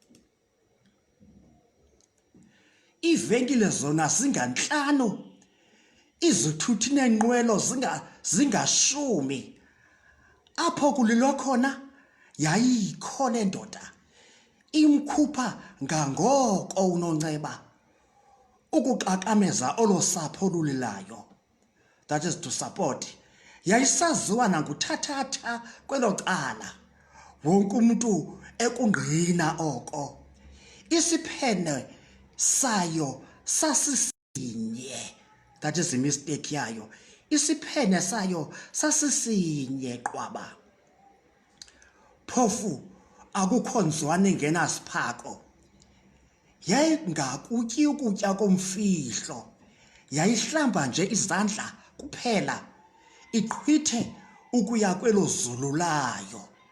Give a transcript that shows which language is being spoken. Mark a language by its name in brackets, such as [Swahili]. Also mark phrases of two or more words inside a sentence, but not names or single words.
[Xhosa] Iivenkile zona zingantlanu, izithuthi neenqwelo zingashumi. Apho kulilwa khona yayikho le ndoda, imkhupha ngangoko unonceba ukuqakameza olo sapho lulilayo, [English] that is to support. [Xhosa] Yayisaziwa nanguthathatha kwelo cala, wonke umntu ekungqina oko. Isiphene sayo sasisinye, [English] that is [Xhosa] imistake yayo. Isiphene sayo sasisinye qwaba. Phofu akukho nzwane ngenasiphako. Yayingakutyi ukutya komfihlo, yayihlamba nje izandla kuphela, iqhwithe ukuya kwelo zulu layo.